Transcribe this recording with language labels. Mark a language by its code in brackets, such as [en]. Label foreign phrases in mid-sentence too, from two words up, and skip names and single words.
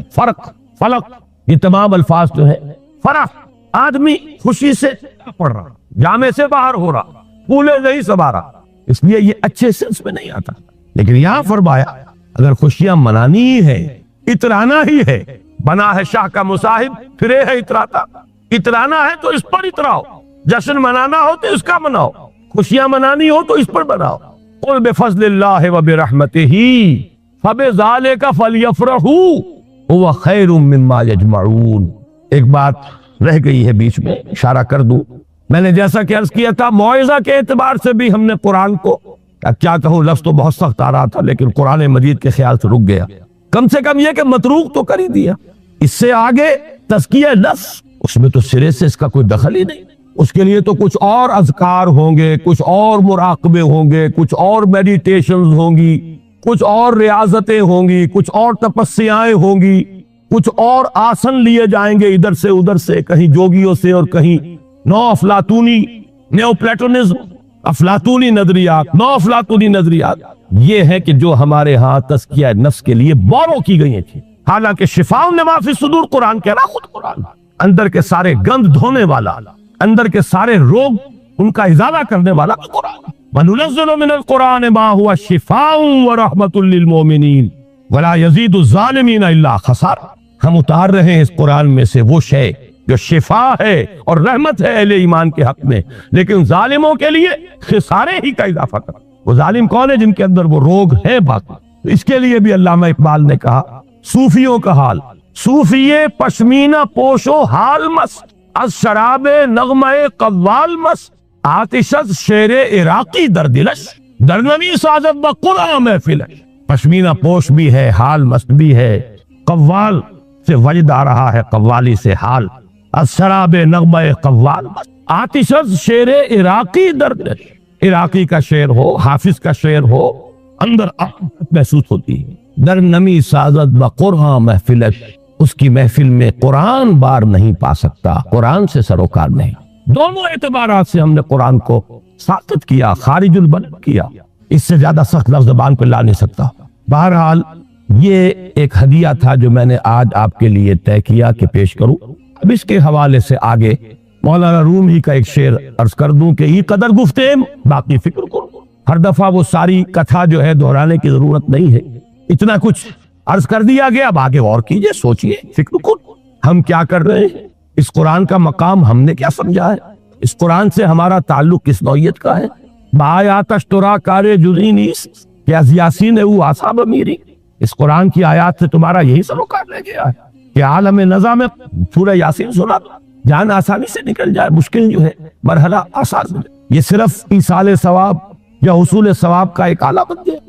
[ur] فرق، فلق، یہ تمام الفاظ جو ہیں، فرح، آدمی خوشی سے پڑ رہا، جامے سے باہر ہو رہا، پھولے نہیں سما رہا، اس لیے یہ اچھے سینس میں نہیں آتا۔ لیکن یہاں فرمایا اگر خوشیاں منانی ہی ہے، اترانا ہی ہے، بنا ہے شاہ کا مصاحب پھرے ہے اتراتا، اترانا ہے تو اس پر اتراؤ، جشن منانا ہو تو اس کا مناؤ، خوشیاں منانی ہو تو اس پر مناؤ۔ [ar] قل بفضل اللہ وبرحمتہ فبذالک فلیفرحوا هو خیر مما یجمعون۔ [ur] ایک بات رہ گئی ہے بیچ میں، اشارہ کر دوں، میں نے جیسا کہ عرض کیا تھا موعظہ کے اعتبار سے بھی ہم نے قرآن کو، کیا کہوں، لفظ تو بہت سخت آ رہا تھا لیکن قرآن مجید کے خیال سے رک گیا، کم سے کم یہ کہ متروک تو کر ہی دیا۔ اس سے آگے تزکیہ نفس، اس میں تو سرے سے اس کا کوئی دخل ہی نہیں، اس کے لیے تو کچھ اور اذکار ہوں گے، کچھ اور مراقبے ہوں گے، کچھ اور میڈیٹیشنز ہوں گی، کچھ اور ریاضتیں ہوں گی، کچھ اور تپسیائیں ہوں گی، کچھ اور آسن لیے جائیں گے ادھر سے ادھر سے، کہیں جوگیوں سے اور کہیں نو افلاطونی [en] neo-Platonism, [ur] افلاطونی نظریات، نو افلاطونی نظریات، یہ ہے کہ جو ہمارے ہاں تزکیہ نفس کے لیے بورو کی گئی تھی، حالانکہ [ar] شفاء لما فی الصدور [ur] قرآن کہہ رہا، خود قرآن اندر کے سارے گند دھونے والا، اندر کے سارے روگ ان کا ازالہ کرنے والا قرآن۔ [ar] وَنُنَزِّلُ مِنَ الْقُرْآنِ مَا هُوَ شِفَاءٌ وَرَحْمَةٌ لِّلْمُؤْمِنِينَ وَلَا يَزِيدُ الظَّالِمِينَ إِلَّا خَسَارًا۔ [ur] ہم اتار رہے ہیں اس قرآن میں سے وہ شے جو شفا ہے اور رحمت ہے اہل ایمان کے حق میں، لیکن ظالموں کے لیے خسارے ہی کا اضافہ کر۔ وہ ظالم کون ہے؟ جن کے اندر وہ روگ ہے باقی۔ تو اس کے لیے بھی علامہ اقبال نے کہا صوفیوں کا حال، [fa] صوفیے پشمینہ پوشو حال مست، از شراب نغمہ قوال مست، آتش از شیر عراقی در دلش، در نمی سازد با قرآن محفلش۔ [ur] پشمینہ پوش بھی ہے، حال مست بھی ہے، قوال سے وجد آ رہا ہے، قوالی سے حال، [fa] از شراب نغمہ قوال مست، آتش از شیر عراقی در دلش۔ [ur] عراقی کا شعر ہو، حافظ کا شعر ہو، اندر محسوس ہوتی ہے۔ [fa] در نمی سازد با قرآن محفلش، [ur] اس کی محفل میں قرآن بار نہیں پا سکتا، قرآن سے سروکار نہیں۔ دونوں اعتبارات سے ہم نے قرآن کو ساقط کیا، خارج البلد کیا، اس سے زیادہ سخت لفظ زبان پہ لا نہیں سکتا۔ بہرحال یہ ایک ہدیہ تھا جو میں نے آج آپ کے لیے طے کیا کہ پیش کروں۔ اب اس کے حوالے سے آگے مولانا رومی کا ایک شعر عرض کر دوں کہ [fa] ای قدر گفتیم باقی فکر کرو۔ [ur] ہر دفعہ وہ ساری کتھا جو ہے دہرانے کی ضرورت نہیں ہے، اتنا کچھ عرض کر دیا گیا، اب آگے غور کیجئے، سوچئے، فکر کرو ہم کیا کر رہے ہیں، اس قرآن کا مقام ہم نے کیا سمجھا ہے، اس قرآن سے ہمارا تعلق کس نوعیت کا ہے۔ [fa] بآیاتش ترا کار جزئی نیست کہ از یاسین او اصحاب میری، [ur] اس قرآن کی آیات سے تمہارا یہی سروکار لے گیا ہے کہ عالم نظام سورہ یاسین سنا دو، جان آسانی سے نکل جائے، مشکل جو ہے مرحلہ آسان ہو جائے، یہ صرف ایصال ثواب یا حصول ثواب کا ایک آلہ بن گیا۔